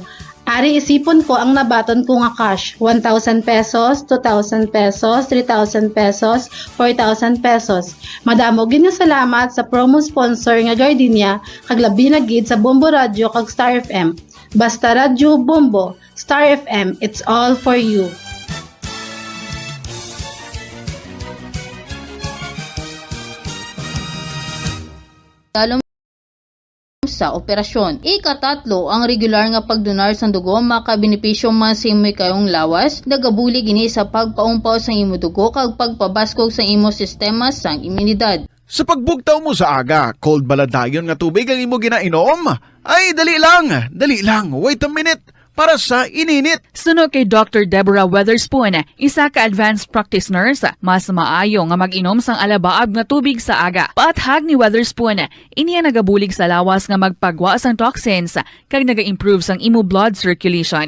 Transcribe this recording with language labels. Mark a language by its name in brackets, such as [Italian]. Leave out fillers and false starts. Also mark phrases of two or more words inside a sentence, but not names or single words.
[Hiligaynon] Ari isipon ko ang nabaton ko nga cash, 1,000 pesos, 2,000 pesos, 3,000 pesos, 4,000 pesos. Madamo gid nga salamat sa [English] promo sponsor [Hiligaynon] nga Gardenia, kag labi na gid sa Bombo Radio kag Star FM. Basta Radio Bombo, Star FM, [English] it's all for you. [Hiligaynon] Sa operasyon. Ikatatlo, ang regular nga pagdonar sang dugo makabenepisyo man sa imo kayong lawas, nagabuli gini sa pagpaumpaw sang imo dugo kag pagpabaskog sa imo sistema sang imunidad. Sa pagbugtaw mo sa aga, cold baladayon nga tubig ang imo ginainom? Ay, dali lang, [English] wait a minute. [Hiligaynon] Para sa ininit. Suno kay Dr. Deborah Weatherspoon, isa ka [English] advanced practice nurse, [Hiligaynon] mas maayo nga mag-inom sang alabaab nga tubig sa aga. Paathag ni Weatherspoon, iniya nagabulig sa lawas nga magpagwa sang toxins kag naga-improve sang imo [English] blood circulation.